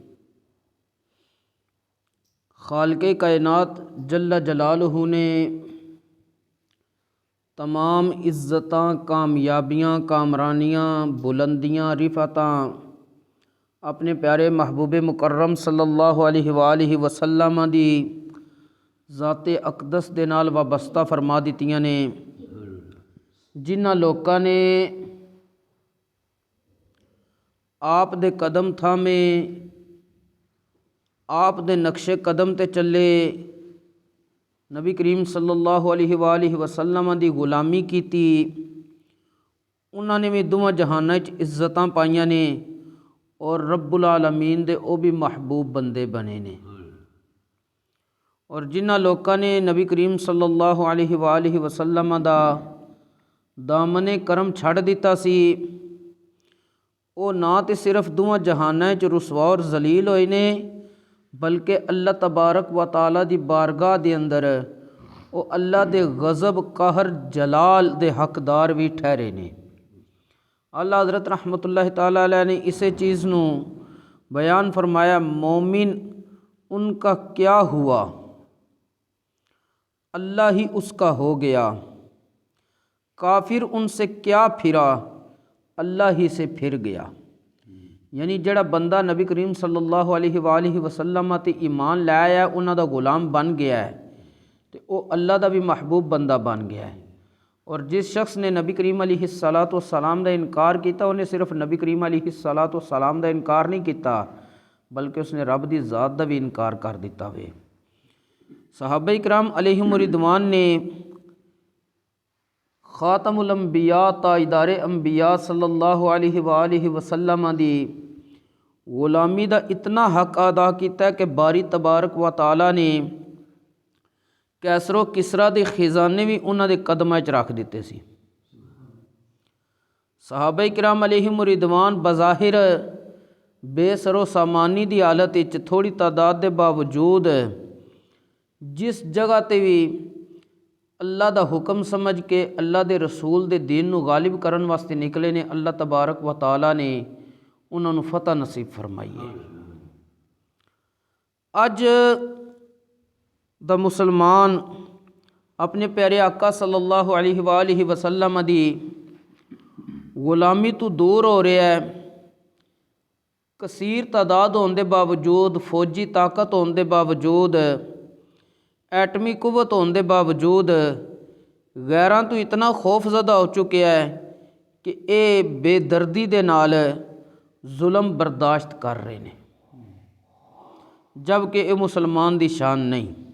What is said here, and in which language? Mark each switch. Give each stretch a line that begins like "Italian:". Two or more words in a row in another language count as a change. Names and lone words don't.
Punjabi: خالقِ کائنات
Arabic: جل جلاله
Punjabi: نے تمام عزتاں، کامیابیاں، کامرانیاں، بلندیاں، رفعتاں اپنے پیارے محبوب مکرم
Arabic: صلى الله عليه وسلم
Punjabi: دی ذاتِ اقدس دے نال وابستہ فرما دتیاں نے. جنہاں لوکاں نے آپ دے قدم تھامے، آپ دے نقشِ قدم تے چلے، نبی کریم
Arabic: صلى الله عليه وسلم
Punjabi: دی غلامی کیتی، انہاں نے بھی دوواں جہاناں چ عزتاں پائیاں نے اور
Arabic: رب العالمين
Punjabi: دے او بھی محبوب بندے بنے نے. اور جنہاں لوکاں نے نبی کریم
Arabic: صلى الله عليه وسلم
Punjabi: دا دامنِ کرم چھڈ دتا سی، او نہ تو صرف دوواں جہاناں چ رسوا اور ذلیل ہوئے نے، بلکہ اللہ
Arabic: تبارك وتعالى
Punjabi: دی بارگاہ دے اندر او اللہ دے غضب، قہر، جلال دے حقدار بھی ٹھہرے نے. اعلیٰ حضرت
Arabic: رحمة الله تعالى عليه
Punjabi: نے اسے چیز نوں بیان فرمایا,
Urdu: مومن ان کا کیا ہوا، اللہ ہی اس کا ہو گیا. کافر ان سے کیا پھرا، اللہ ہی سے پھر گیا.
Punjabi: یعنی جڑا بندہ نبی کریم
Arabic: صلى الله عليه وسلم
Punjabi: تے ایمان لایا، انہاں دا غلام بن گیا ہے، تو وہ اللہ دا بھی محبوب بندہ بن گیا ہے. اور جس شخص نے نبی کریم
Arabic: عليه الصلاة والسلام
Punjabi: دا انکار کیا، انہیں صرف نبی کریم
Arabic: عليه الصلاة والسلام
Punjabi: دا انکار نہیں کیا، بلکہ اس نے رب دی ذات دا بھی انکار کر دتا وے. صحابہ اکرام
Arabic: عليهم الرضوان
Punjabi: نے خاتم الانبیاء، تاجدارِ انبیاء
Arabic: صلى الله عليه وسلم
Punjabi: دی غلامی دا اتنا حق ادا کیا کہ باری
Arabic: تبارك وتعالى
Punjabi: نے قیصر و کسریٰ دے خزانے بھی انہاں دے قدماں چ رکھ دتے سی. صحابہ اکرام
Arabic: عليهم الرضوان
Punjabi: بظاہر بے سرو سامانی دی حالت وچ تھوڑی تعداد دے باوجود جس جگہ تے بھی اللہ دا حکم سمجھ کے اللہ دے رسول دے دین نوں غالب کرن واسطے نکلے نے, اللہ
Arabic: تبارك وتعالى
Punjabi: نے انہاں نوں فتح نصیب فرمائی ہے. اج دا مسلمان اپنے پیارے آقا
Arabic: صلى الله عليه وسلم
Punjabi: دی غلامی تو دور ہو رہا ہے.
Urdu: کثیر تعداد ہونے کے باوجود، فوجی طاقت ہونے کے باوجود، ایٹمی قوت ہونے کے باوجود غیراں تو اتنا خوفزدہ ہو چکے ہے کہ یہ بے دردی
Punjabi: دے نال
Urdu: ظلم برداشت کر رہے ہیں، جبکہ یہ مسلمان دی شان نہیں.